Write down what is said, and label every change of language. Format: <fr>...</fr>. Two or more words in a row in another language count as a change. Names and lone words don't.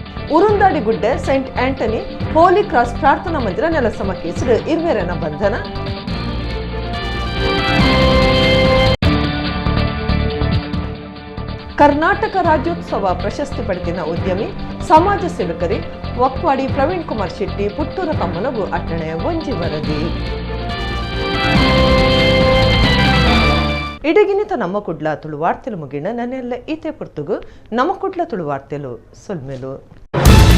<tcy>ಉರುಂದಾಡಿಗುಡ್ಡೆ ಸೈಂಟ್ ಆಂಟನಿ ಹೋಲಿ ಕ್ರಾಸ್ ಪ್ರಾರ್ಥನಾ ಮಂದಿರ ನೆಲಸಮಕ್ಕೆ ಹೆಸರು ಇರ್ವೇರನ ಬಂಧನ. ಕರ್ನಾಟಕ ರಾಜ್ಯೋತ್ಸವ ಪ್ರಶಸ್ತಿ ಪಡೆದಿನ ಉದ್ಯಮಿ ಸಮಾಜ ಸೇವಕರಿ ವಕ್ವಾಡಿ ಪ್ರವೀಣ್ ಕುಮಾರ್ ಶೆಟ್ಟಿ ಪುತ್ತೂರ ತಮ್ಮನಗು ಅಟ್ಟಣೆ ಒಂಜಿ ವರದಿ. ಇಡಗಿನಿತ ನಮ್ಮ ಕುಡ್ಲ ತುಳು ವಾರ್ತೆಲು ಮುಗಿಣ ನನ್ನೆಲ್ಲ ಈತೆ ಪುರ್ತುಗು ನಮ್ಮ ಕುಡ್ಲ ತುಳು ವಾರ್ತೆಲು ಸೊಲ್ಮೆಲು.</tcy>